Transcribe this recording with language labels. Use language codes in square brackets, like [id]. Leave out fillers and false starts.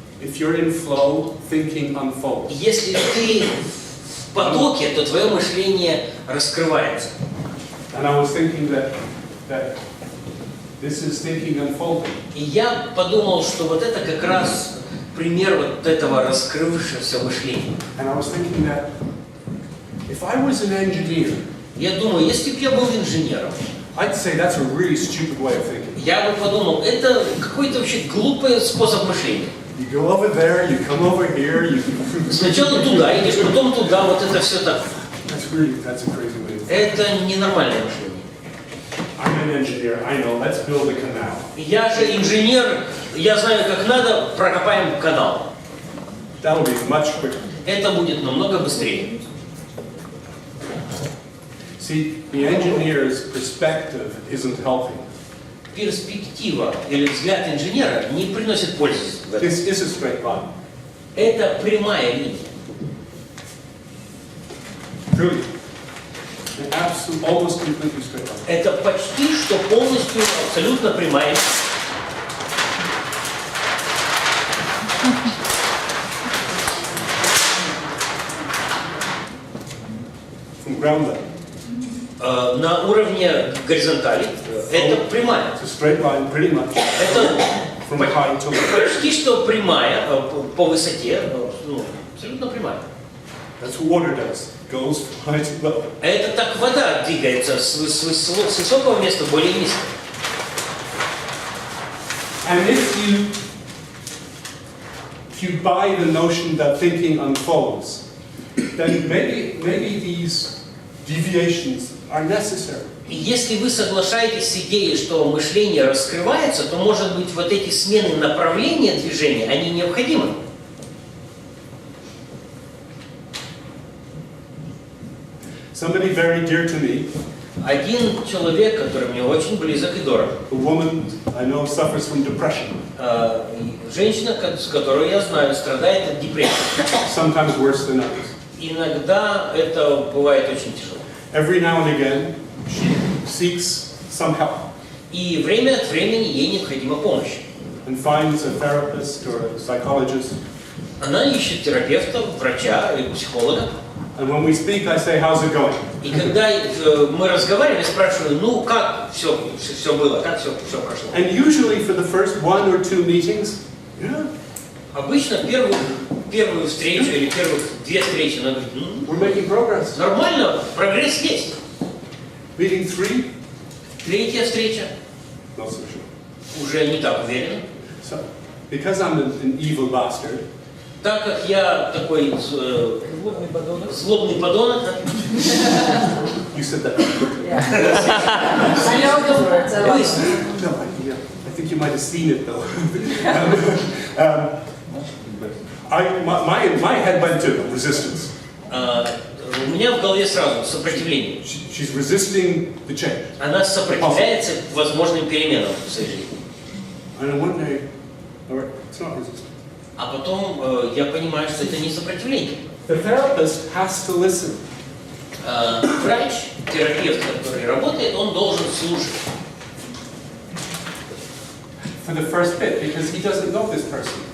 [en] If you're in flow, thinking unfolds. [ru] Если ты в потоке, то твое мышление раскрывается. [en] And I was thinking that This is thinking unfolding. [ru] И я подумал, что вот это как раз пример вот этого раскрывшегося мышления. [en] And I was thinking that if I was an engineer, [ru] Я думаю, если бы я был инженером, [en] I'd say that's a really stupid way of thinking. [ru] я бы подумал, это какой-то вообще глупый способ мышления. [en] You go over there, you come over here, you. [ru] Сначала туда идешь, потом туда, вот это все так. [en] That's a crazy way. [ru] Это ненормальное мышление. [en] I'm an engineer, I know, let's build a canal. [ru] Я же инженер, я знаю, как надо, прокопаем канал. [en] That'll be much quicker. [ru] Это будет намного быстрее. [en] See, the engineer's perspective isn't helping. [ru] Перспектива или взгляд инженера не приносит пользы. [en] This is a straight line. [ru] Это прямая линия. [en] Truly. Almost completely straight line. [ru] Это почти что полностью, абсолютно прямая линия. [en] From ground level. [ru] На уровне горизонтали это прямая. [en] It's a straight line, pretty much. [ru] Это [en] from high to low. [ru] Почти что прямая по высоте, ну, абсолютно прямая. [en] That's what water does. Goes from high to low. [ru] Это так вода двигается с высокого места в более низкое. [en] And if you buy the notion that thinking unfolds, then maybe these deviations are necessary. [ru] И если вы соглашаетесь с идеей, что мышление раскрывается, то, может быть, вот эти смены направления движения, они необходимы. [en] Somebody very dear to me, [ru] один человек, который мне очень близок и дорог, [en] a woman I know suffers from depression. [ru] Женщина, с которой я знаю, страдает от депрессии. [en] Sometimes worse than others. [ru] Иногда это бывает очень тяжело. [en] Every now and again, she seeks some help. [ru] И время от времени ей необходима помощь. [en] And finds a therapist or a psychologist. [ru] Она ищет терапевта, врача или психолога. [en] And when we speak, I say, how's it going? [ru] И когда мы разговариваем, я спрашиваю, ну как все было, как все прошло. [en] And usually for the first 1 or 2 meetings, yeah. [ru] Обычно первую встречу или первых 2 встречи, она говорит, [en] we're making progress. [ru] Нормально, прогресс есть. [en] Meeting 3. [ru] Третья встреча. [en] Not so sure. [ru] Уже не так уверенно. [en] So, because I'm an evil bastard. [ru] Так как я такой злобный подонок. [en] You said that. No, I think you might have seen it though. My head went to resistance. [ru] У меня в голове сразу сопротивление. [en] She's resisting the change. [ru] Она сопротивляется возможным переменам в своей жизни. [en] And one day, it's not resistance. [ru] А потом я понимаю, что это не сопротивление. [en] The therapist has to listen. [ru] Врач, терапевт, который работает, он должен слушать. [en] For the first bit, because he doesn't know this person.